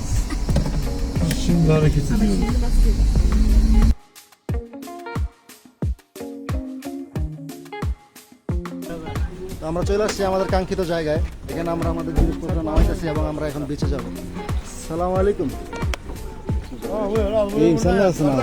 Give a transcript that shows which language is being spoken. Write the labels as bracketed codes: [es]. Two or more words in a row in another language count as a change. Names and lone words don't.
[tr] Şimdi hareket ediyorum. [bn] আমরা চলে আসছি আমাদের কাঙ্ক্ষিত জায়গায়। এখানে আমরা আমাদের জিনিসপত্র নামাইতেছি এবং আমরা এখন বেঁচে যাব। [ar] سلام عليكم. [tr] İyiyim, sen nasılsın abi?